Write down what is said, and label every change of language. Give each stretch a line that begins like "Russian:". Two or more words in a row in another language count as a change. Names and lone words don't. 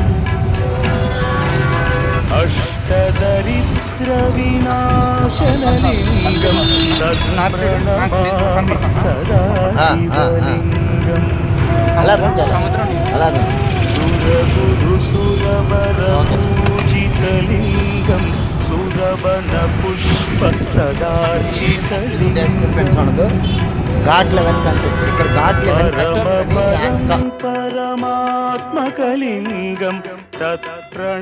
Sanskrit: अष्टदरिद्रविनाशनलिङ्गं तत्प्रणमामि सदा शिवलिङ्गम् सुरगुरुसुरवरपूजितलिङ्गं सुरवनपुष्पसदार्चितलिङ्गं
Telugu: ఘాట్ లెవెన్ కనిపిస్తుంది ఇక్కడ ఘాట్ లెవెన్
Sanskrit: परमात्मकलिङ्गं तत्प्रण